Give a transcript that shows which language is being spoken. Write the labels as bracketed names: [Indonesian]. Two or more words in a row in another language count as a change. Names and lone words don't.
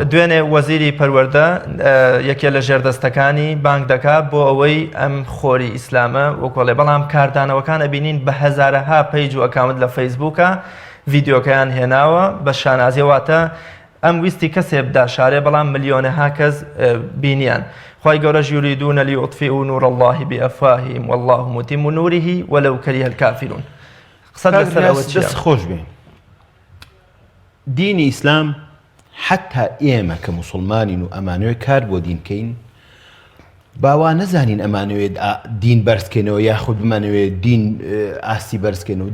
[Central Kurdish] دوێنێ وەزیری پەروەردە یەکێ لە ژێردەستەکانی بانگ دەکات بۆ ئەوەی ئەم خۆری ئیسلامە وەکۆڵێ بەڵام کاردانەوەکان ئەبینین بە هەزارەها پەیج و ئەکاونت لە فەیسبووکە ڤیدیۆکەیان هێناوە بە شانازیەواتە ئەم ویستی کەسێ بداشارێ بەڵام ملیۆنەها کەس بینیان. خی گەورەش [Arabic] یوریدونە لیوطفئوا نور الله بأفواههم والله متم نوره ولو كره الكافرون. [Central Kurdish] دەست خۆش بێ دینی ئیسلام حتا ئێمە کە موسڵمانین و ئەمانوێ کار بۆ دینکەین باوا نەزانین ئەمانوێت دین بەرزکەنەوە یاخود بمانەوێت دین ئاستی بەرزکەنەوە.